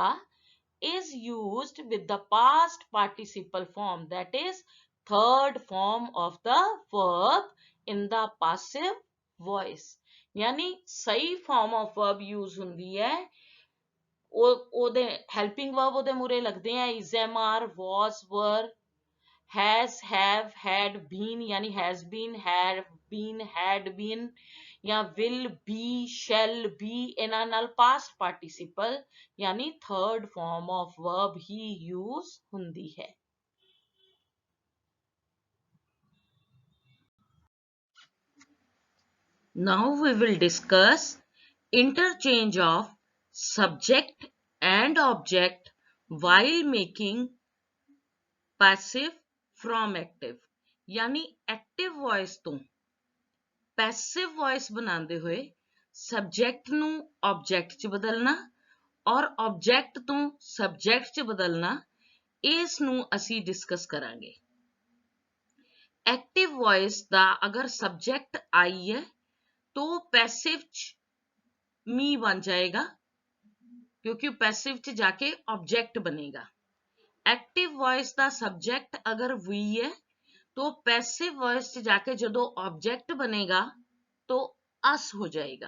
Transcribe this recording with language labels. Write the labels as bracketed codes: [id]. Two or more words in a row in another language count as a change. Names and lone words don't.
[en] is used with the past participle form, that is third form of the verb in the passive voice। [hi] यानी सही [en] form of verb use [pa] ਹੁੰਦੀ ਹੈ ਉਹਦੇ [en] helping verb [pa] ਉਹਦੇ ਮੂਰੇ ਲੱਗਦੇ ਆ [en] is, am, are, was, were, has, have, had, been यानी has been, have been, had been, ਜਾਂ will be, shall be [pa] ਇਹਨਾਂ ਨਾਲ [en] past participle यानी third form of verb ही use [pa] ਹੁੰਦੀ ਹੈ। [en] Now we will discuss interchange of subject and object while making passive from active। [pa] यानी [en] active voice [pa] ਤੋਂ [en] passive voice [pa] ਬਣਾਉਂਦੇ ਹੋਏ subject ਨੂੰ object ਚ ਬਦਲਣਾ ਔਰ ਆਬਜੈਕਟ ਤੋਂ ਸਬਜੈਕਟ 'ਚ ਬਦਲਣਾ, ਇਸ ਨੂੰ ਅਸੀਂ ਡਿਸਕਸ ਕਰਾਂਗੇ। [en] active voice [pa] ਦਾ ਅਗਰ ਸਬਜੈਕਟ ਆਈ ਹੈ [hi] तो [en] passive me [hi] बन जाएगा, क्योंकि पैसिव च जाके ऑब्जेक्ट बनेगा। [en] active voice [hi] का सब्जेक्ट अगर वी है तो [en] passive voice [hi] च जाके जो ऑब्जेक्ट बनेगा तो अस हो जाएगा।